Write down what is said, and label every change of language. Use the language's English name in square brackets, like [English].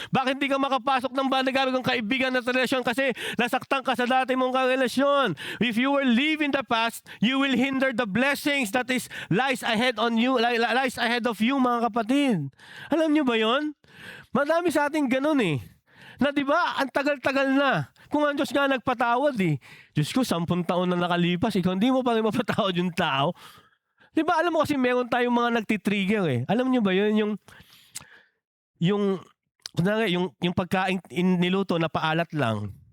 [Filipino] Bakit hindi ka makapasok ng banagawin kong kaibigan na relasyon? Kasi nasaktan ka sa dati mong karelasyon. [English] If you will live in the past, you will hinder the blessings that is lies ahead on you, lies ahead of you, [Filipino] mga kapatid. Alam nyo ba yon? Madami sa ating ganun eh. Na 'di ba, ang tagal-tagal na. Kung ang Diyos nga nagpatawad eh. Diyos ko, 10 taon na nakalipas, ikaw hindi mo pa rin mapatawad yung tao. Di ba, alam mo kasi meron tayong mga nagtitrigger eh. Alam niyo ba yun, yung pagkain niluto na paalat lang.